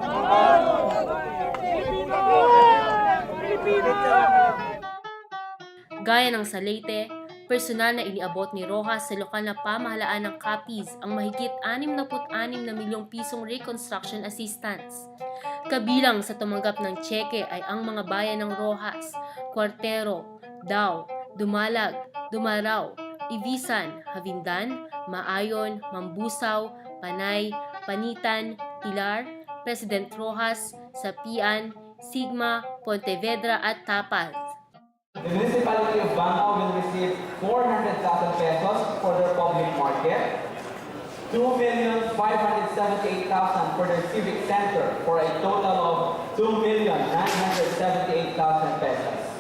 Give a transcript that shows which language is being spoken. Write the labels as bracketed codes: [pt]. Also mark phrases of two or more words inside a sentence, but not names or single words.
[tl] Gaya ng sa Leyte, personal na iniabot ni Rojas sa lokal na pamahalaan ng Capiz ang mahigit 66 na milyong pisong [en] reconstruction assistance. [tl] Kabilang sa tumanggap ng tseke ay ang mga bayan ng Rojas, Cuartero, Dao, Dumalag, Dumaraw, Ibisan, Havindan, Maayon, Mambusaw, Panay, Panitan, Pilar, President Rojas, Sapian, Sigma, Pontevedra at Tapal. [en] The municipality of Bangao will receive 400,000 pesos for their public market, 2,578,000 for their civic center, for a total of 2,978,000 pesos.